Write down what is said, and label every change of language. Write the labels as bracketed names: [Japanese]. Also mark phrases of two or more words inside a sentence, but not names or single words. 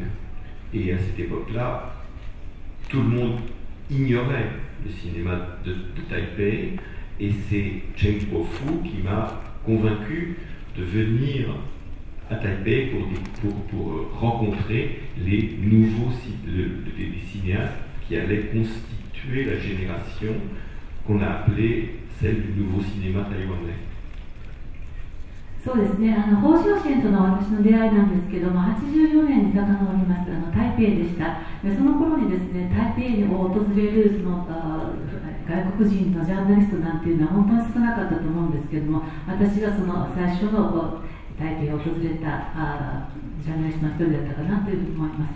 [French] Et à cette époque-là, tout le monde ignorait le cinéma de Taipei, et c'est Chen Kuo-fu qui m'a convaincu de venir à Taipei pour rencontrer les nouveaux les cinéastes qui allaient constituer la génération qu'on a appelée celle du nouveau cinéma taïwanais. [Japanese] そうですね、ホウ・ショウシェンとの私の出会いなんですけども、84年に遡ります、台北でした。でその頃にですね、台北を訪れるその外国人のジャーナリストなんていうのは本当に少なかったと思うんですけども、私がその最初の台北を訪れたジャーナリストの一人だったかなというふうに思います。